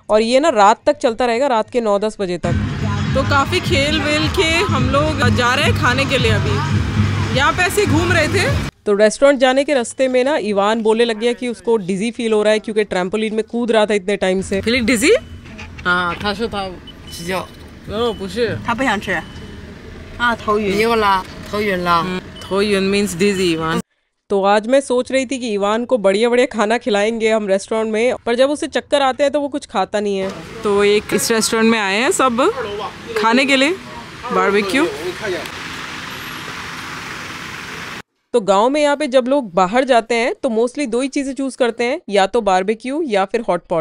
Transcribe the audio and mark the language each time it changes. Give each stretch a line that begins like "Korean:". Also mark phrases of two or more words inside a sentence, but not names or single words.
Hindi: और ये ना रात तक चलता रहेगा, रात के 9-10 बजे तक। तो काफी खेल वेल के हम लोग जा रहे हैं खाने के लिए। अभी यहाँ पे ऐसे घूम रहे थे, तो रेस्टोरेंट जाने के रास्ते में ना इवान बोलने लग गया कि उसको डिजी फील हो रहा है क्योंकि ट्रैम्पोलिन में कूद रहा था इतने टाइम से।
English: feeling dizzy? हाँ,
Chinese: 他说他吃觉。哦，不是，他不想吃。啊，头晕。没有啦，头晕啦。头晕
English: means dizzy
Chinese: इवान।
Hindi: तो आज मैं सोच रही थी कि इवान को बढ़िया बढ़िया खाना खिलाएंगे हम रेस्टोरेंट में, पर जब उसे चक्कर आते हैं तो वो कुछ खाता नहीं है। तो एक इस रेस्टोरेंट में आए हैं सब खाने के लिए, बारबेक्यू। तो गांव में यहाँ पे जब लोग बाहर जाते हैं तो मोस्टली दो ही चीजें चूज करते हैं, या तो बारबेक्यू या फिर हॉट पॉट।